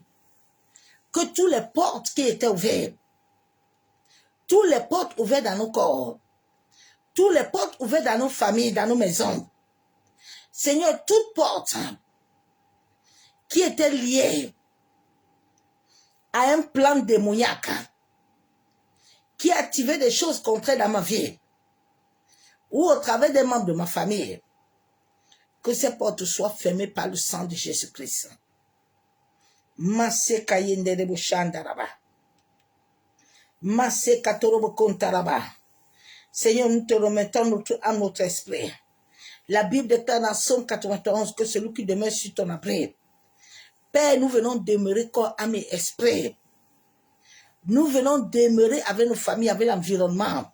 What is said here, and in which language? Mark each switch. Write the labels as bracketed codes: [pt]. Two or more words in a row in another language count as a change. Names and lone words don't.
[fr] Que toutes les portes qui étaient ouvertes, toutes les portes ouvertes dans nos corps, toutes les portes ouvertes dans nos familles, dans nos maisons, Seigneur, toutes portes qui étaient liées à un plan démoniaque qui activait des choses contraires dans ma vie ou au travers des membres de ma famille, que ces portes soient fermées par le sang de Jésus-Christ. Masse kayende de boshandaraba. Masse katorobo kontaraba. Seigneur, nous te remettons notre âme, notre esprit. La Bible déclare dans Somme 91 que celui qui demeure sur ton abri. Père, nous venons demeurer corps, âme et esprit. Nous venons demeurer avec nos familles, avec l'environnement.